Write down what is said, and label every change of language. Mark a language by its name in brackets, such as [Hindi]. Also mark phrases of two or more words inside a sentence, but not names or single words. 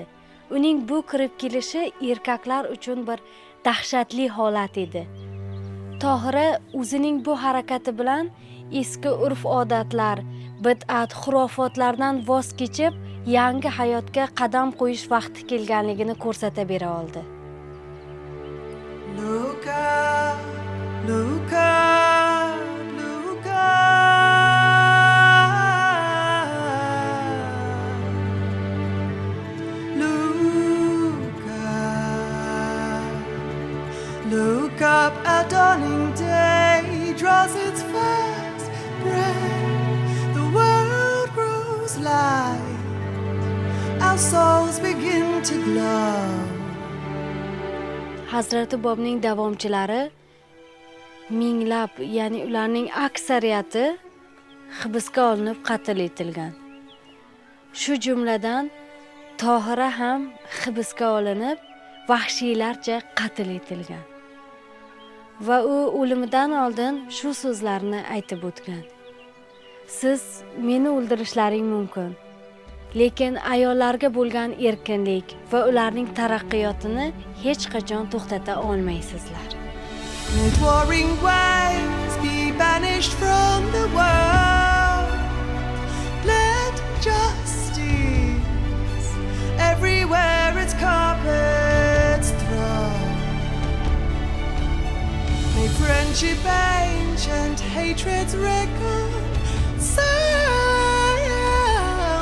[Uzbek] Uning bu kirib kelishi erkaklar uchun bir dahshatli holat edi. Tohira o'zining bu harakati bilan eski urf-odatlar, bid'at, xurofotlardan voz kechib, yangi hayotga qadam qo'yish vaqti kelganligini ko'rsata bera oldi. [English] Look up, look up, look up. Look up, look up, a dawning day draws its first breath. The world grows light. Our souls begin to glow. [Uzbek] Hazrati Bobning davomchilari minglab, ya'ni ularning aksariyati hibsga olinib qatl etilgan. Shu jumladan Tohira ham hibsga olinib, vahshiylarcha qatl etilgan. Va u o'limidan oldin shu so'zlarni aytib o'tgan. Siz meni o'ldirishlaring mumkin, lekin ayollarga bo'lgan erkinlik va ularning taraqqiyotini hech qachon to'xtata olmaysizlar. [English] Let warring waves be banished from the world. Let justice everywhere its carpets throw. May friendship ancient, hatreds reconcile.